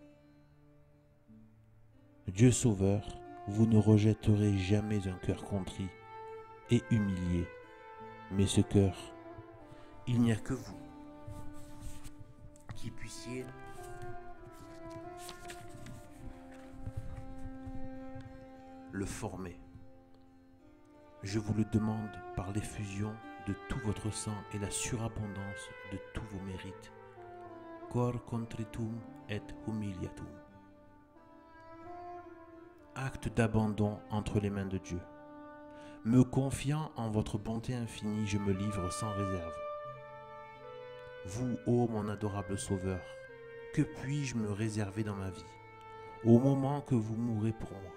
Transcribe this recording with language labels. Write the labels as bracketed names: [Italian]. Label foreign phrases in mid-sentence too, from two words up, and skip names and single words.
[French] Dieu Sauveur, vous ne rejetterez jamais un cœur contrit et humilié, mais ce cœur, il n'y a que vous qui puissiez le former. Je vous le demande par l'effusion de tout votre sang et la surabondance de tous vos mérites. [Latin] Cor contritum et humiliatum. [French] Acte d'abandon entre les mains de Dieu. Me confiant en votre bonté infinie, je me livre sans réserve. Vous, ô mon adorable Sauveur, que puis-je me réserver dans ma vie, au moment que vous mourrez pour moi?